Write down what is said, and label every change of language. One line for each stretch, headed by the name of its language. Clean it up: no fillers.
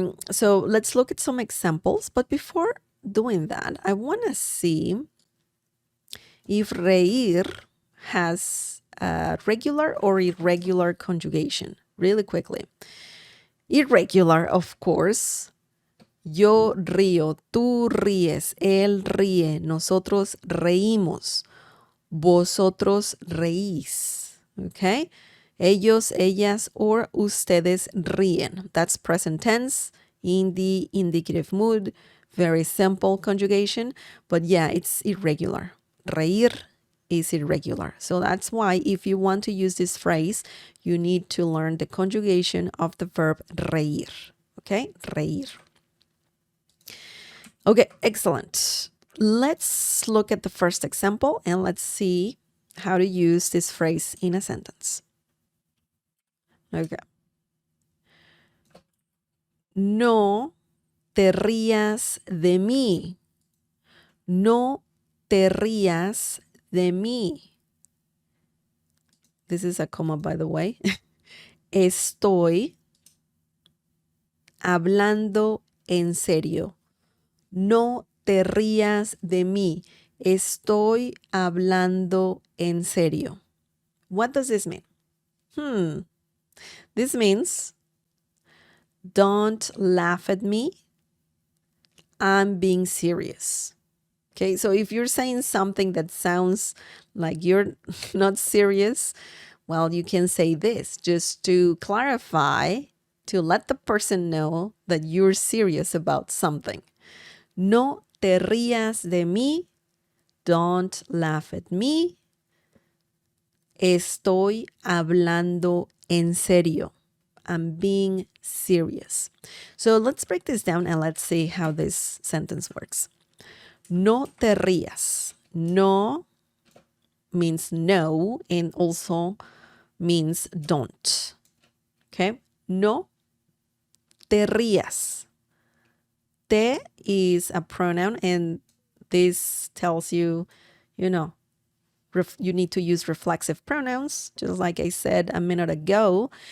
English: So let's look at some examples. But before doing that, I want to see if reír has a regular or irregular conjugation really quickly. Irregular, of course.
Spanish: Yo río, tú ríes, él ríe, nosotros reímos, vosotros reís. Okay? Ellos, ellas, or ustedes ríen.
English: That's present tense in the indicative mood. Very simple conjugation. But yeah, it's irregular. Reír is irregular. So that's why if you want to use this phrase, you need to learn the conjugation of the verb reír. Okay? Reír. Okay, excellent. Let's look at the first example and let's see how to use this phrase in a sentence. Okay.
Spanish: No te rías de mí. No te rías de mí.
English: This is a comma, by the way.
Spanish: Estoy hablando en serio. No te rías de mí. Estoy hablando en serio.
English: What does this mean? This means don't laugh at me. I'm being serious. Okay, so if you're saying something that sounds like you're not serious, well, you can say this just to clarify, to let the person know that you're serious about something.
Spanish: No te rías de mí.
English: Don't laugh at me.
Spanish: Estoy hablando en serio.
English: I'm being serious. So let's break this down and let's see how this sentence works.
Spanish: No te rías.
English: No means no and also means don't. Okay?
Spanish: No te rías.
English: Te is a pronoun and this tells you, you need to use reflexive pronouns, just like I said a minute ago.